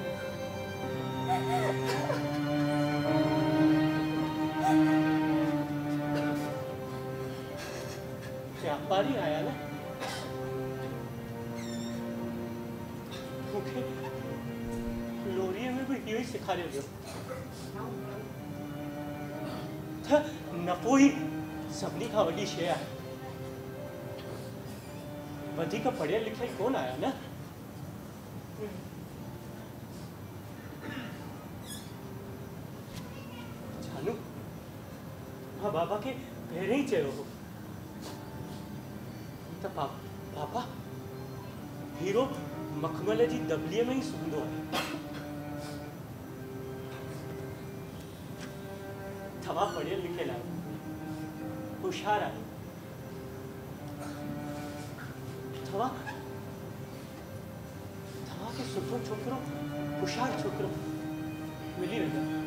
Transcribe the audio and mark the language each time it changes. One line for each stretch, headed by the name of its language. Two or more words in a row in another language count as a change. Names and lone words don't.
Sindhi: व्यापारी आया न मूंखे लोरीअ में बि इहो ई सेखारियो वियो त नफ़ो ई सभिनी खां वॾी शइ आहे। वधीक पढ़ियल लिखियल कोन आया न। जानू मां बाबा खे पहिरियों ई चयो हो त पापा हीरो मखमल जी दबलीअ में ई सुम्हंदो आहे। तव्हां पढ़ियल लिखियल आहियो होशियार आहियो। तव्हांखे सुठो छोकिरो होशियार छोकिरो मिली वेंदो।